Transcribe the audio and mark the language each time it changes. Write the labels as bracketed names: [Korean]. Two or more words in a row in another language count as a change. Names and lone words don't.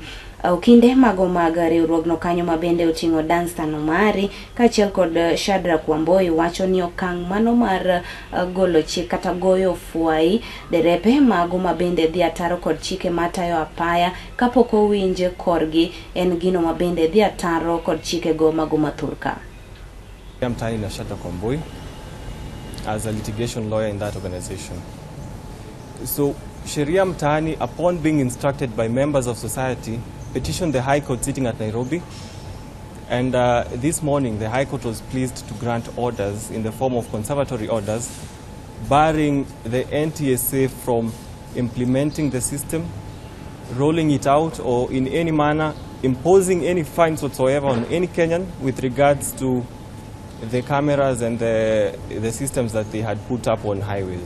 [Luo (Kenya and Tanzania)] Kinde mago mag riwruogno kanyo mabende oting'o Danstan Omari kaachiel kod Shadrack Wamboi wacho ni okang' mano mar golo chik kata goyo fuai derepe mago mabende dhi ataro kod chike matayo apaya kapok owinje korgi en gino mabende dhi ataro kod chikego mago mathurka. [English] I'm Tani na Shadrack Wamboi as a litigation lawyer in that organization. So Sheria Mtaani, upon being instructed by members of society, petitioned the High Court sitting at Nairobi, and this morning the High Court was pleased to grant orders in the form of conservatory orders barring the NTSA from implementing the system, rolling it out, or in any manner imposing any fines whatsoever on any Kenyan with regards to the cameras and the systems that they had put up on highways.